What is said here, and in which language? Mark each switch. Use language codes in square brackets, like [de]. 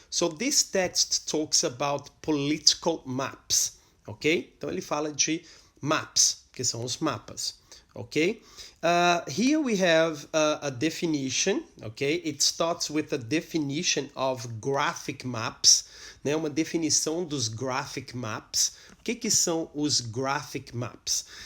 [en] So this text talks about political maps, ok? [pt] Então ele fala de maps, que são os mapas, ok? [en] Here we have a definition, ok? It starts with a definition of graphic maps, né? [pt] Uma definição dos graphic maps. O que são os graphic maps?